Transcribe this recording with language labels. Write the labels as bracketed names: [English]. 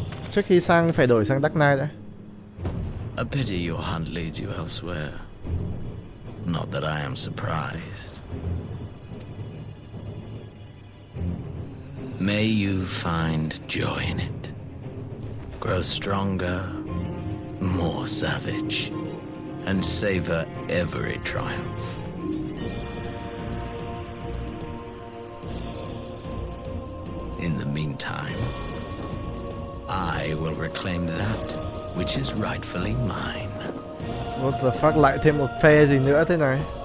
[Vietnamese] Trước khi sang phải đổi sang Dark Knight đã. [English] A pity your hunt leads you elsewhere. Not that I am surprised. May you find joy in it. Grow stronger, more savage, and savor every triumph. In the meantime, I will reclaim that which is rightfully mine. What the fuck, [Vietnamese] lại thêm một phe gì nữa thế này?